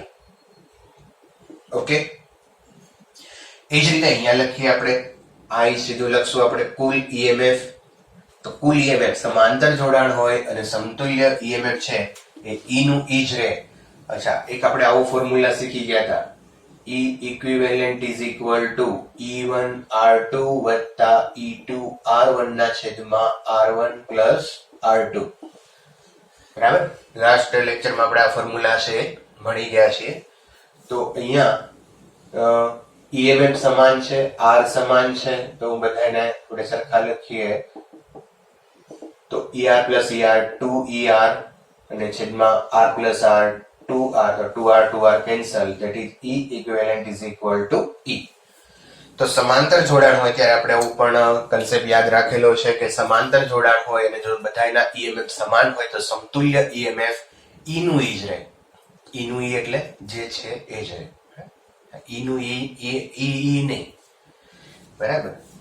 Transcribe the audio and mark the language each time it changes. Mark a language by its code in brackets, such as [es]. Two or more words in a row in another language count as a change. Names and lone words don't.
[gu] ઓકે, એ જ રીતે અહીંયા લખીએ આપણે I સીધું લખશું આપણે કુલ EMF. તો કુલ EMF સમાંતર જોડાણ હોય અને સમતુલ્ય EMF છે એ E નું E જ રહે. અચ્છા, એક આપણે આવો ફોર્મ્યુલા શીખી ગયા હતા, [en] E equivalent is equal to E1 R2 [gu] વત્તા E2 R1 ના છેદમાં R1 પ્લસ R2. બરાબર, લાસ્ટ લેક્ચરમાં આપણે આ ફોર્મ્યુલા છે ભણી ગયા છીએ. તો અહીંયા EMF સમાન છે, R સમાન છે, તો બધાને થોડે સરખા લખીએ. તો ER પ્લસ ER 2ER અને છેદમાં R પ્લસ R 2R, તો 2R કેન્સલ, [en] that is E equivalent is equal to E. [gu] તો સમાંતર જોડાણ હોય ત્યારે આપણે એવું પણ કન્સેપ્ટ યાદ રાખેલો છે કે સમાંતર જોડાણ હોય અને જો બધાના ઈએમએફ સમાન હોય તો સમતુલ્ય ઈએમએફ ઈ નું ઈ જ રહે. ઈ નું ઈ એટલે જે છે એ જ રહે. ઈ નું ઈ નહીં, બરાબર.